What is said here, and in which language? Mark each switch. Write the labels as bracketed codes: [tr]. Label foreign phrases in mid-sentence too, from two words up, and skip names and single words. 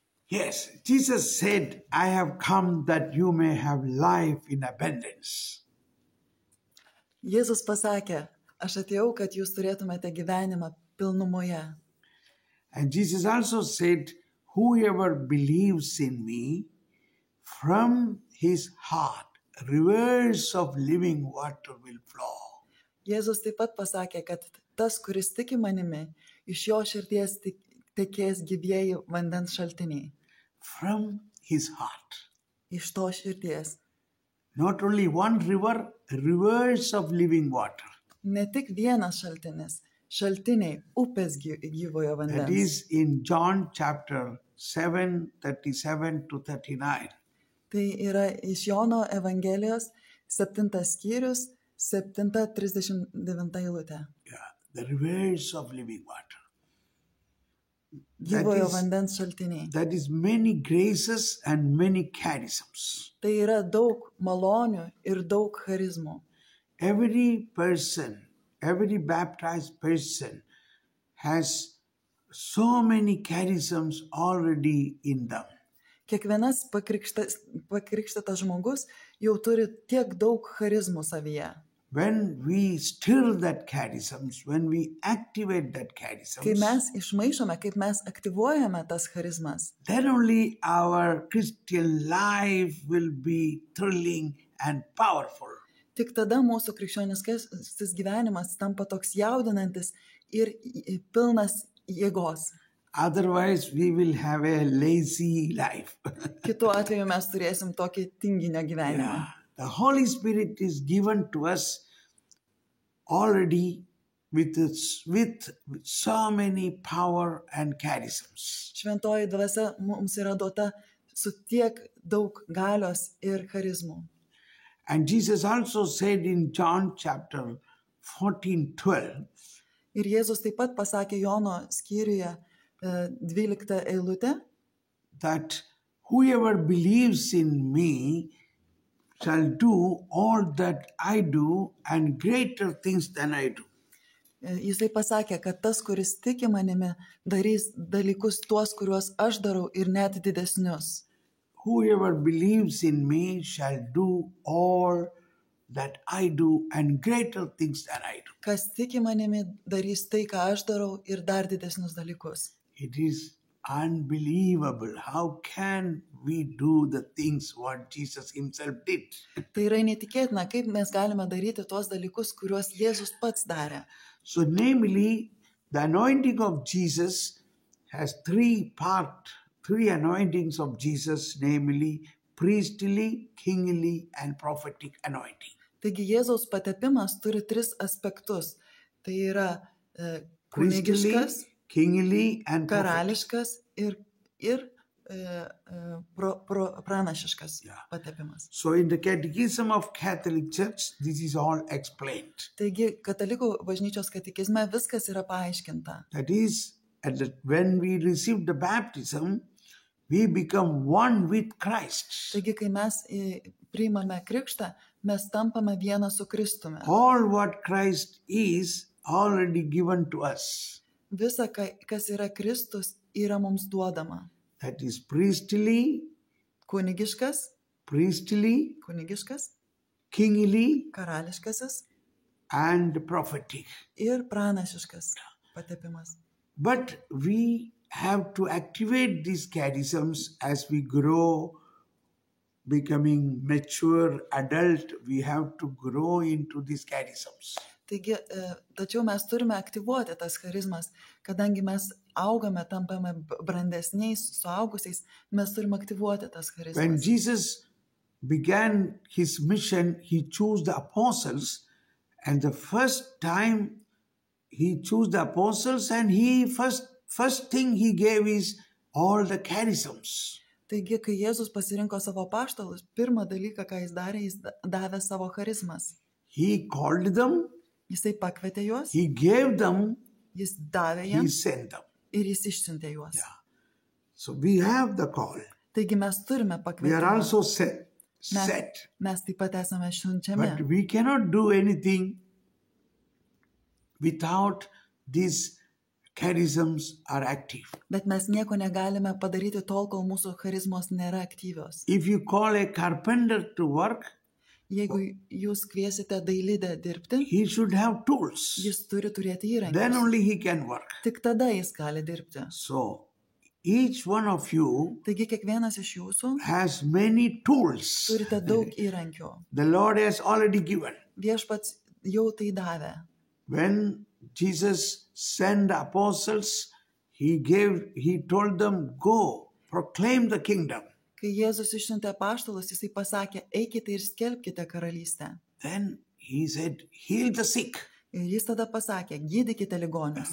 [en] Yes, Jesus said, I have come that you may have life in abundance. [lt] Jėzus pasakė, aš atėjau, kad jūs turėtumėte gyvenimą pilnumoje. [en] And Jesus also said, whoever believes in me, from his heart, rivers of living water will flow. [lt] Jėzus taip pat pasakė, kad tas, kuris tiki manimi, iš jo širdies tekės gyvieji vandens šaltiniai. [en] From his heart. [lt] Iš to širdies. [en] Not only one river, rivers of living water. [lt] Ne tik vienas šaltinis, šaltiniai, upės gyvojo [en] That [lt] vandens. [en] is in John chapter 7, 37 to 39. [lt] Tai yra iš Jono Evangelijos 7 skyrius, 7:39 eilutė. [en] Yeah, the rivers of living water. [lt] Gyvojo vandens šaltiniai. [en] That is many graces and many charisms. [lt] Tai yra daug malonių ir daug charizmų. [en] Every person, every baptized person has so many charisms already in them. [lt] Kiekvienas pakrikštytas žmogus jau turi tiek daug charizmų savyje. [en] When we stir that charisms, when we activate that [lt] Kai [en] charisms, [lt] mes išmaišome, kaip mes aktyvuojame tas charizmas, [en] then only our Christian life will be thrilling and powerful. [lt] tik tada mūsų krikščioniškasis gyvenimas tampa toks jaudinantis ir pilnas jėgos. [en] Otherwise, we will have a lazy life. [lt] Kitu atveju mes turėsim tokį tinginio gyvenimą. [en] Yeah. The Holy Spirit is given to us already with so many power and charisms. [lt] Šventoji dvasia mums yra duota su tiek daug galios ir charizmų. [en] And Jesus also said in John chapter 14:12, [lt] Ir Jėzus taip pat pasakė Jono skyriuje 12 eilutę, [en] that whoever believes in me shall do all that I do and greater things than I do. [lt] Jisai pasakė, kad tas, kuris tiki manimi, darys dalykus tuos, kuriuos aš darau ir net didesnius. [en] Whoever believes in me shall do all that I do and greater things than I do. [lt] Kas tiki manimi, darys tai, ką aš darau ir dar didesnius dalykus. [en] It is unbelievable. How can we do the things what Jesus himself did? [lt] Tai yra netikėtina, kaip mes galime daryti tuos dalykus, kuriuos Jėzus pats darė. [en] So namely, the anointing of Jesus has three anointings of Jesus, namely priestly, kingly, and prophetic anointing. [lt] Taigi Jėzaus patepimas turi 3 aspektus. Tai yra [en] Priestly, [lt] kunigiškas, [en] kingly, and prophetic. [lt] karališkas ir pranašiškas [en] Yeah. [lt] patepimas. [en] So in the Catechism of Catholic Church, this is all explained. [lt] Taigi katalikų bažnyčios katekizme viskas yra paaiškinta. [en] That is, when we receive the baptism, we become one with Christ. [lt] Taigi, kai mes priimame krikštą, mes tampame vieną su Kristumi. [en] All what Christ is already given to us. [lt] Visa, kas yra Kristus, yra mums duodama. [en] That is priestly, [lt] Kunigiškas, [en] kingly, [lt] karališkasis [en] and prophetic. [lt] ir pranašiškas patepimas. [en] But we have to activate these charisms as we grow, becoming mature adult. We have to grow into these charisms. [lt] Taigi, tačiau mes turime aktyvuoti tas charizmas, kadangi mes augame, tampame brandesniais, suaugusiais, mes turime aktyvuoti tas [en] When [lt] charizmas. [en] Jesus began his mission, he chose the apostles, and the first time he chose the apostles, and he first thing he gave is all the charisms. [lt] Taigi, kai Jėzus pasirinko savo apaštalus, pirmą dalyką, ką jis darė, jis davė savo charizmas. [en] He called them, [lt] Jisai pakvietė juos, [en] he gave them, [lt] jis davė [en] he [lt] jiems [en] sent them. [lt] ir jis išsiuntė juos. [en] Yeah. So we have the call. [lt] Taigi mes turime [en] We are [lt] pakvietimą. [en] also set. [lt] Mes taip pat esame [en] But [lt] siunčiami. [en] we cannot do anything without these charisms are active. [lt] Bet mes nieko negalime padaryti tol, kol mūsų charizmos nėra aktyvios. [en] If you call a carpenter to work, [lt] Jeigu jūs kviesite dailidę dirbti, [en] he should have tools. [lt] jis turi turėti [en] Then [lt] įrankius. [en] only he can work. [lt] Tik tada jis gali dirbti. [en] So, each one of you [lt] Taigi kiekvienas iš jūsų [en] has many tools. [lt] turite daug įrankių. [en] The Lord has already given. [lt] Viešpats jau tai davė. [en] When Jesus sent the apostles, he told them, go, proclaim the kingdom. [lt] Kai Jėzus išsiuntė apaštalus, jisai pasakė, eikite ir skelbkite karalystę. [en] Then he said, heal the sick, [lt] Ir jis tada pasakė, gydykite ligonius,